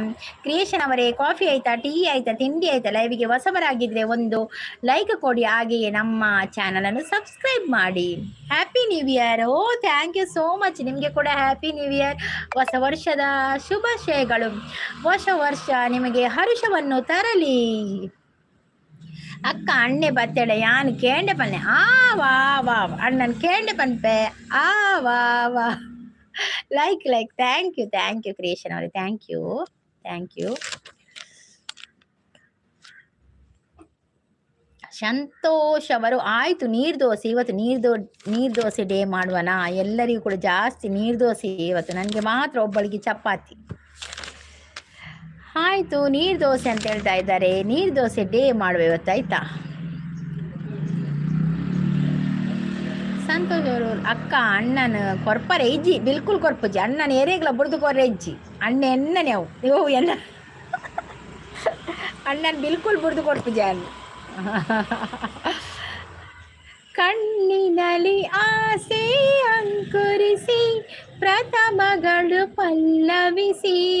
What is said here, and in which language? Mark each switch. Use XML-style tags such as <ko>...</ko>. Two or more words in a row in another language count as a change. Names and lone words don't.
<kn>ಕ್ರಿಯೇಷನ್ ಅವರೇ, ಕಾಫಿ ಆಯ್ತಾ, ಟೀ ಆಯ್ತಾ, ತಿಂಡಿ ಆಯ್ತಾ? ಲೈವಿಗೆ ಹೊಸಬರಾಗಿದ್ರೆ ಒಂದು ಲೈಕ್ ಕೊಡಿ, ಹಾಗೆಯೇ ನಮ್ಮ ಚಾನಲನ್ನು ಸಬ್ಸ್ಕ್ರೈಬ್ ಮಾಡಿ.</kn> <en>Happy New Year. Oh thank you so much.</en> <kn>ನಿಮಗೆ ಕೂಡ</kn> <en>Happy New Year,</en> <kn>ಹೊಸ ವರ್ಷದ ಶುಭಾಶಯಗಳು. ಹೊಸ ವರ್ಷ ನಿಮಗೆ ಹರುಷವನ್ನು ತರಲಿ.</kn> <tcy>ಅಕ್ಕ ಅಣ್ಣೆ ಬತ್ತೇಳೆ ಯಾನ್ ಕೇಂಡೆ ಪನ್ನೆ ವಾ ವಾ ಅಣ್ಣನ್ ಕೇಂಡೆ ಪನ್ಪೆ ವಾ ವಾ.</tcy> <en>Like thank you ಕ್ರಿಯೇಷನ್ ಅವರೇ, thank you.</en> <kn>ಸಂತೋಷ್ ಅವರು, ಆಯ್ತು ನೀರ್ದೋಸೆ. ಇವತ್ತು ನೀರ್ದೋಸೆ ಡೇ ಮಾಡುವನಾ? ಎಲ್ಲರಿಗೂ ಕೂಡ ಜಾಸ್ತಿ ನೀರ್ದೋಸೆ ಇವತ್ತು, ನನಗೆ ಮಾತ್ರ ಒಬ್ಬಳಿಗೆ ಚಪಾತಿ. ಆಯಿತು, ನೀರ್ದೋಸೆ ಅಂತ ಹೇಳ್ತಾ ಇದ್ದಾರೆ. ನೀರ್ದೋಸೆ ಡೇ ಮಾಡುವ ಇವತ್ತು, ಆಯ್ತಾ? ಸಂತೋಷ್ ಅವರು,</kn> <tcy>ಅಕ್ಕ ಅಣ್ಣನ ಕೊರ್ಪರೆ ಇಜ್ಜಿ ಬಿಲ್ಕುಲ್ ಕೊರ್ಪುಜಿ ಅಣ್ಣನ ಏರೇಗ್ಲ ಬುಡ್ದು ಕೊರ್ರೆ ಇಜ್ಜಿ ಅಣ್ಣ ಎಣ್ಣನೆ ಅವು ಇವು ಎನ್ನ ಅಣ್ಣನ ಬಿಲ್ಕುಲ್ ಬುಡ್ದು ಕೊರ್ಪುಜಿ ಅಣ್ಣ.</tcy> <kn>ಕಣ್ಣಿನಲ್ಲಿ ಆಸೆ ಅಂಕುರಿಸಿ ಪ್ರಥಮಗಳು ಪಲ್ಲವಿಸಿ,</kn>